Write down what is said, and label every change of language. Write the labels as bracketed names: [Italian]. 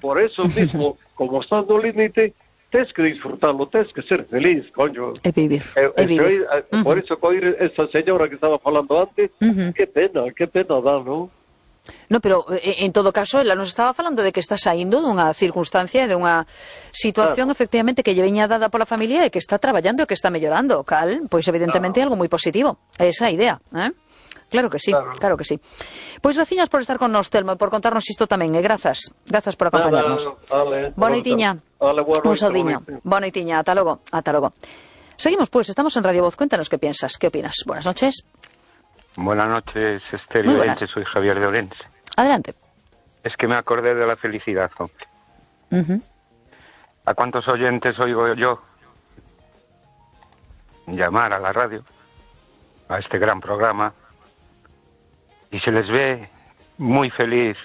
[Spanish] por eso mismo, [Galician] como estás no límite, tens que disfrutarlo, tens que ser feliz, coño. É vivir, é vivir. Por uh-huh. [Spanish] eso, coir esa señora que estaba falando antes, uh-huh. [Galician] Qué pena dá, ¿no? No, pero en todo caso, ela nos estaba falando de que está saindo dunha circunstancia, dunha situación, claro. efectivamente, que lle veña dada pola familia e que está traballando e que está mellorando, cal, pois evidentemente claro. é algo moi positivo, é esa idea, ¿eh? [Spanish] Claro que sí, claro, claro que sí. [Galician] Pois, veciñas, por estar con nos, Telmo, por contarnos isto tamén, e grazas, grazas por acompañarnos. Boa noitinha, un saudinho. Boa noitinha, ata logo, ata logo. [Spanish] Seguimos, pois, estamos en Radio Voz, cuéntanos que piensas, que opinas. Buenas noches. Buenas noches, Esther, muy buenas. Soy Javier de Orense. Adelante. Es que me acordé de la felicidad, hombre. Uh-huh. ¿A cuántos oyentes oigo yo llamar a la radio, a este gran programa, y se les ve muy feliz?